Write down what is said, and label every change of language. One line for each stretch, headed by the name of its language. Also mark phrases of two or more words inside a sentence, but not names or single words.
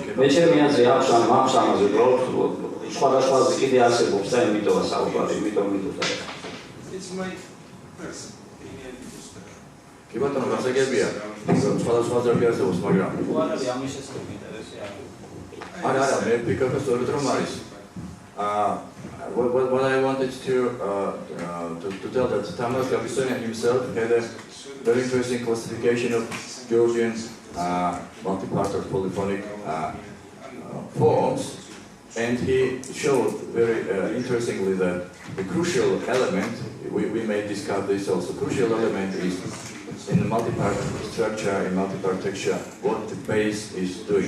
Georgian: მე ჩემი აზრი აქვს ამ ამაზე უბრალოდ სხვადასხვა კიდე არსებობს და იმიტომა საუბარი, იმიტომ მიდოდა. კი ბატონო, გასაგებია, სხვადასხვა აზრი არსებობს, მაგრამ არა, ამის შესახებ ინტერესი არ აქვს. არა, მე ვფიქრობ, რომ არის.
English: What I wanted to tell that Tamas Gavisonian himself had a very interesting classification of Georgian multi-part or polyphonic forms, and he showed very interestingly that the crucial element, we may discuss this also, crucial element is in the multi-part structure, in multi-part texture, what the bass is doing.